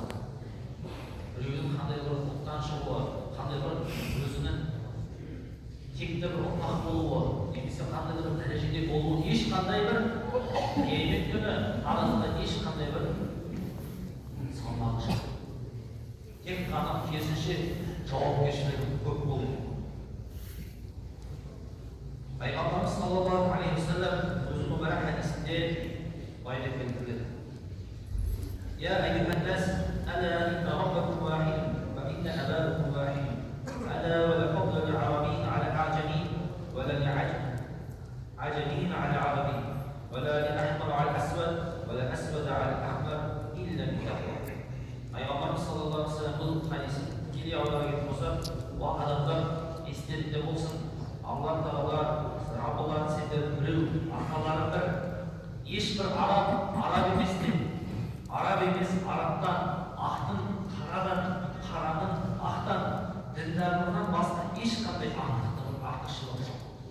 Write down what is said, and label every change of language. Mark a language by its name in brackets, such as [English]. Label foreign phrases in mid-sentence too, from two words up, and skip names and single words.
[Kazakh] Біреудің қандай бір ұлттан шығуы, қандай бір өзінің текті бір ұрпақ болуы, немесе қандай бір дәрежеде болуы, ешқандай бір қиямет күні арасында ешқандай бір салмағы жоқ. Тек қана керісінше жауапкершілігі көп болу. Пайғамбарымыз [Arabic] صلى الله عليه وسلم [Kazakh] өзінің мүбәрак хадисінде былай деп келтіреді: [Arabic] يا أيها الناس، ألا إن ربكم واحد، وإن أباكم واحد. ألا ولا فضل للعربي على الأعجمي ولا لعجمي على العربي ولا للأحمر على الأسود ولا الأسود على الأحمر إلا بالتقوى. [Kazakh] Пайғамбарымыз [Arabic] صلى الله عليه وسلم [Kazakh] бұл хадисін тікелей аударып болса, ол адамдар естерінде болсын, Алла Тағала Раббыларын сендер біреу, арқалары бір, ешбір араб емес деп, араб емес арабтан, ақтың қарадан, қараның ақтан, діндарлығынан басқа ешқандай артықшылық жоқ.